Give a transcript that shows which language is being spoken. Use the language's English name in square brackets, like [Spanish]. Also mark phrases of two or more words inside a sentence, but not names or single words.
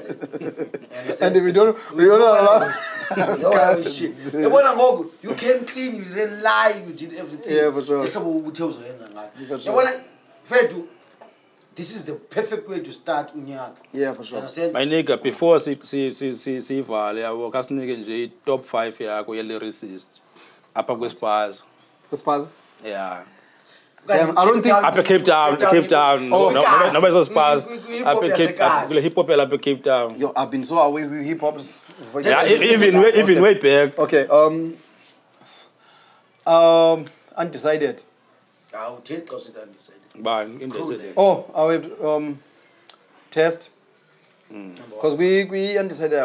[English] And we don't allow. Shit. You came clean, you didn't lie, you did everything. Yeah, for sure. This is the perfect way to start unyaka. Yeah, for sure. Understand? My nigga, [Xhosa] before sivale yabo kasinike nje top 5 yakho ye lyricist apha kweSpaza. [English] Spaza? Yeah. Damn, I don't think [Xhosa] Apha Cape Town. [English] Oh, [Xhosa] no bezo Spaza. Apha Cape [English] hip hop [Xhosa] apha Cape Town. [English] Yo, I've been so away with hip hop. Yeah, even way back. Okay, undecided. I'll take us undecided. Undecided. Oh, I would test. Because we undecided.